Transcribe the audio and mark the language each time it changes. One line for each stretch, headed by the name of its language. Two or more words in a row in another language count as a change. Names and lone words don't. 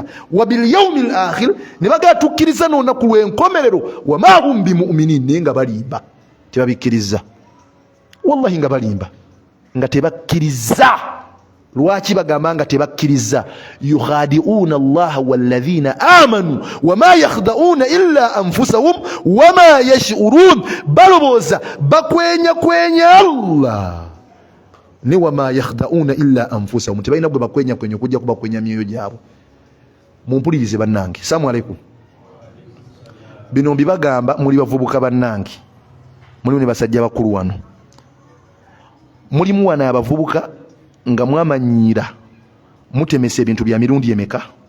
Arabic: وباليوم الآخر,
Ganda: ne baga tukkiriza n'olunaku lw'enkomerero.
Arabic: وما هم بمؤمنين,
Ganda: naye nga balimba tebabikkiriza. Wallahi nga balimba nga tebakkiriza lwaki bagamba nga tebakkiriza
Arabic: يخادعون الله والذين آمنوا وما يخدعون إلا أنفسهم وما يشعرون
Ganda: baloboza bakwenya Allah ne
Arabic: وما يخدعون إلا أنفسهم
Ganda: tebalina gwe bakwenya kujja kubakwenya myoyo gyabwe. Mumpulirize bannange.
Arabic: السلام عليكم.
Ganda: Bino mbibagamba muli bavubuka bannange, mulimu ne basajja bakulu wano, mulimu wana abavubuka nga mwamanyira mutemesa ebintu bya mirundi emeka.